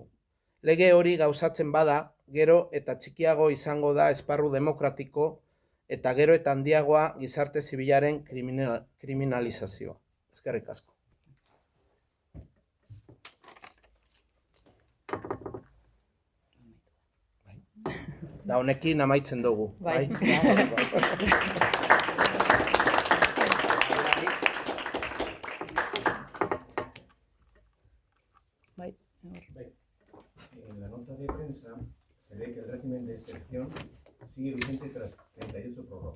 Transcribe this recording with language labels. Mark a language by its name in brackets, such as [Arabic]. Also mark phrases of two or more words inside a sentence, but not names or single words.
[Basque] Lege hori gauzatzen bada, gero eta txikiago izango da esparru demokratiko eta gero eta handiagoa gizarte zibilaren kriminalizazioa. Eskerrik asko. Da honekin amaitzen dugu. Bai. [Spanish] En la nota de prensa se ve que el régimen de excepción sigue vigente tras 38 prórrogas.